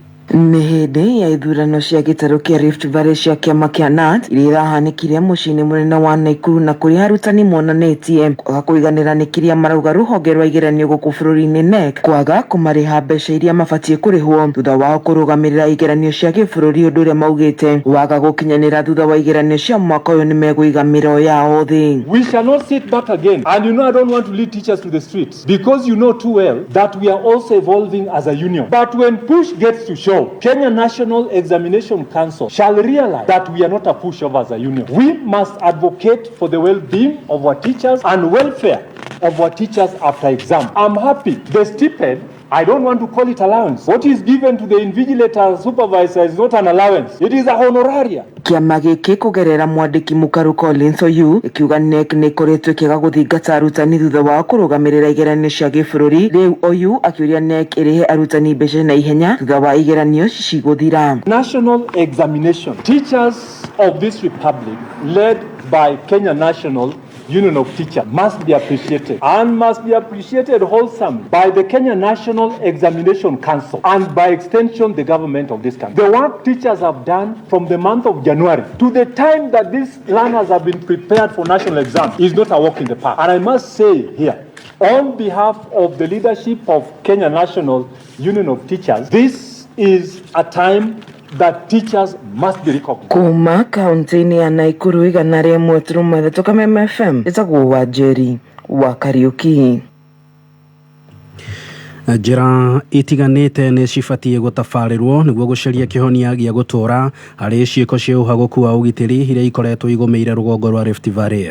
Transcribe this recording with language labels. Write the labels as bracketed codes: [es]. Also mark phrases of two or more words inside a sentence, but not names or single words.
[ki] Nĩ hĩndĩ ya ithurano cia gĩtarũ kĩa Rift Valley cia kĩama kĩa NAT iria irahanĩkire mũciĩ-inĩ mũnene wa Nakuru na kũrĩa arutani monanĩtie kwaga kũiganĩra nĩ kĩrĩa marauga rũhonge rwa igeranio gũkũ bũrũri-inĩ NEC kwaga kũmarĩha mbeca iria mabatiĩ kũrĩhwo thutha wao kũrũgamĩrĩra igeranio cia gĩbũrũri, ũndũ ũrĩa maugĩte waga gũkinyanĩra thutha wa igeranio cia mwaka ũyũ nĩ megũiga mĩro yao thĩ. [en] We shall not sit back again, and you know I don't want to lead teachers to the streets because you know too well that we are also evolving as a union. But when push gets to shove, Kenya National Examination Council shall realize that we are not a pushover as a union. We must advocate for the well-being of our teachers and welfare of our teachers after exam. I'm happy. The stipend, I don't want to call it allowance. What is given to the invigilator supervisor is not an allowance. It is a honoraria. [ki] Kĩama gĩkĩ kũgerera mwandĩki Mũkaru Collins Oyu ikiuga NEC nĩ ĩkoretwo ĩkĩaga gũthingata arutani thutha wa kũrũgamĩrĩra igeranio cia gĩbũrũri. Rĩu Oyu akĩũria NEC ĩrĩhe arutani mbeca na ihenya thutha wa igeranio cigũthira. [en] National examination. Teachers of this republic led by Kenya National Union of Teachers must be appreciated and must be appreciated wholesomely by the Kenya National Examination Council and by extension the government of this country. The work teachers have done from the month of January to the time that these learners have been prepared for national exam is not a walk in the park. And I must say here, on behalf of the leadership of Kenya National Union of Teachers, this is a time that teachers must be recognized. [ki] Kuma kaunti-inĩ ya Nakuru igana rĩmwe turuma ithatũ Kameme FM ĩtagwo Wanjeri wa Kariuki. Njĩra itiganĩte nĩ cibatiĩ gũtabarĩrwo nĩguo gũcaria kĩhonia gĩa gũtũũra harĩ ciĩko cia ũhagũku wa ũgitĩri iria ikoretwo igũmĩire rũgongo rwa Rift Valley.